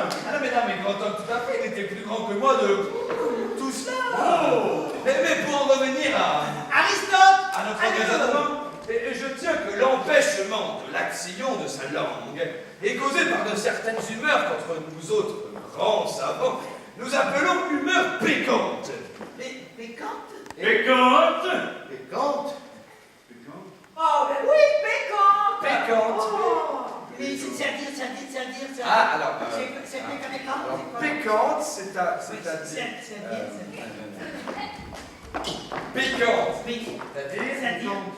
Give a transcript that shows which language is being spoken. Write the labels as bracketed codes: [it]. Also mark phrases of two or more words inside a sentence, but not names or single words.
[fr] Ah non, mais grand homme, tout à fait. Il était plus grand que moi de tout cela. Mais pour en revenir Aristote! à notre raisonnement, je tiens que l'empêchement de l'action de sa langue est causé par de certaines humeurs qu'entre nous autres grands savants, nous appelons humeurs pécantes. Pécante? Pécante. Pécante. Oh, ben oui, pécante! Pécantes. Oh. Mais c'est-à-dire. Ah, alors, C'est pécante? alors, pécante, c'est-à-dire... Pécante. C'est-à-dire...